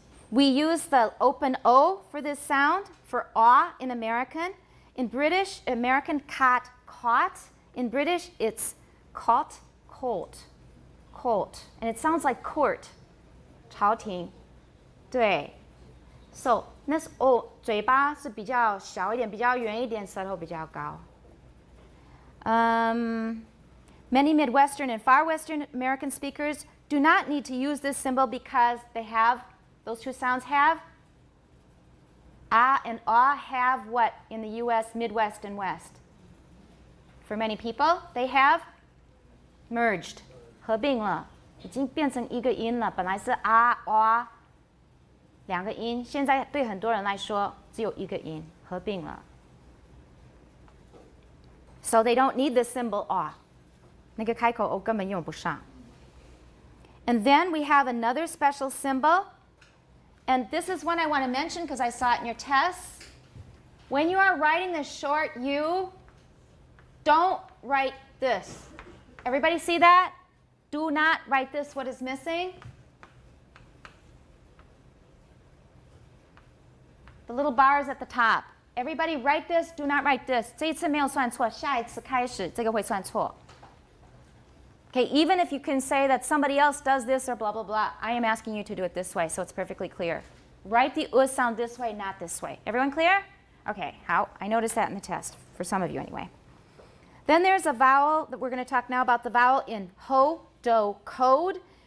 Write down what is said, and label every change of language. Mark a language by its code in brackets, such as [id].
[en] We use the open O for this sound, for aw in American. In British, American caught. In British, it's caught, colt. And it sounds like court. [zh] 朝廷.对. So, 那是 O, 嘴巴是比较小一点，比较圆一点，舌头比较高. [en] Many Midwestern and Far Western American speakers do not need to use this symbol because those two sounds have, ah and ah have what in the US, Midwest and West? For many people, they have merged, [zh] 合并了，已经变成一个音了。本来是啊啊两个音，现在对很多人来说只有一个音，合并了。 [en] So they don't need this symbol ah. [zh] 那个开口 o 根本用不上。 [en] And then we have another special symbol. And this is one I want to mention because I saw it in your tests. When you are writing the short U, don't write this. Everybody see that? Do not write this. What is missing? The little bars at the top. Everybody write this. Do not write this. [zh] 这一次没有算错，下一次开始这个会算错。 [en] Okay, even if you can say that somebody else does this or blah, blah, blah, I am asking you to do it this way so it's perfectly clear. Write the sound this way, not this way. Everyone clear? Okay, how? I noticed that in the test, for some of you anyway. Then there's a vowel that we're going to talk now about the vowel in ho, do, code.